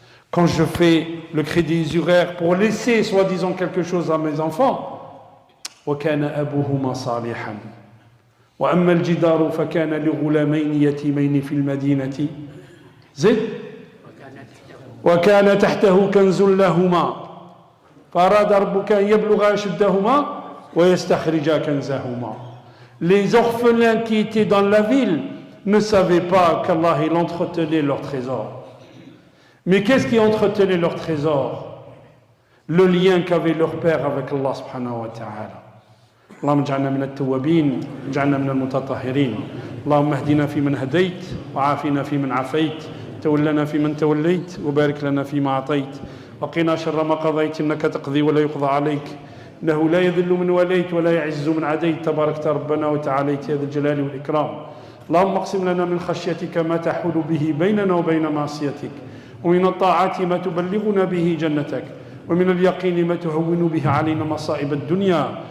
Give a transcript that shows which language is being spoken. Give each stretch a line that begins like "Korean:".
French: Quand je fais le crédit usuraire pour laisser soi-disant quelque chose à mes enfants,
Arabic: وَكَانَ أَبُوهُمَا صَالِحًا وأما الجدار فكان لغلامين يتيمين في المدينة زد وكان تحته كنز لهما فأراد ربك أن يبلغا أشدهما ويستخرجا كنزهما.
French: Les orphelins qui étaient dans la ville ne savaient pas qu'Allah il entretenait leur trésor. Mais qu'est-ce qui entretenait leur trésor? Le lien qu'avait leur père avec Allah subhanahu wa ta'ala.
Arabic: اللهم اجعلنا من التوابين اجعلنا من المتطهرين اللهم اهدنا فيمن هديت وعافنا فيمن عافيت تولنا فيمن توليت وبارك لنا فيما أعطيت وقنا شر ما قضيت إنك تقضي ولا يقضى عليك إنه لا يذل من وليت ولا يعز من عديت تباركت ربنا وتعاليت يا ذا الجلال والإكرام اللهم اقسم لنا من خشيتك ما تحول به بيننا وبين معصيتك ومن الطاعات ما تبلغنا به جنتك ومن اليقين ما تهون به علينا مصائب الدنيا